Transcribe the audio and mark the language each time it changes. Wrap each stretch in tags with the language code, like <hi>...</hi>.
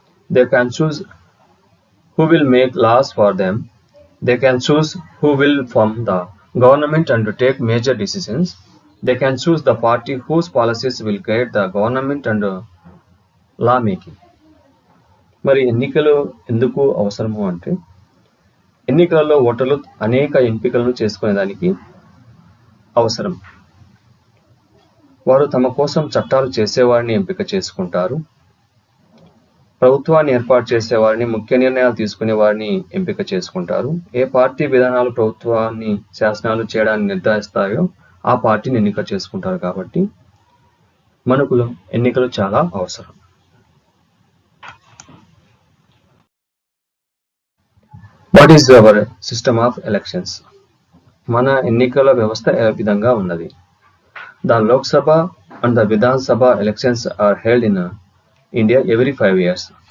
<en>They can choose who will make laws for them. They can choose who will form the government and to take major decisions. They can choose the party whose policies will guide the government and law making.</en> <te>మరి ఎన్నికలు ఎందుకు అవసరము అంటే ఎన్నికలలో ఓటర్లు అనేక ఎంపికలను చేసుకునేదానికి అవసరం. వారు తమ కోసం చట్టాలు చేసేవారిని ఎంపిక చేసుకుంటారు. ప్రభుత్వాన్ని ఏర్పాటు చేసేవారిని, ముఖ్య నిర్ణయాలు తీసుకునే వారిని ఎంపిక చేసుకుంటారు. ఏ పార్టీ విధానాలు ప్రభుత్వాన్ని శాసనాలు చేయడాన్ని నిర్ధారిస్తాయో ఆ పార్టీని ఎన్నిక చేసుకుంటారు. కాబట్టి మనకు ఎన్నికలు చాలా అవసరం.</te> <en>What is our system of elections?</en> <te>మన ఎన్నికల వ్యవస్థ ఏ విధంగా ఉన్నది?</te> <en>The Lok Sabha and the Vidhan Sabha elections are held in India every 5 years.</en>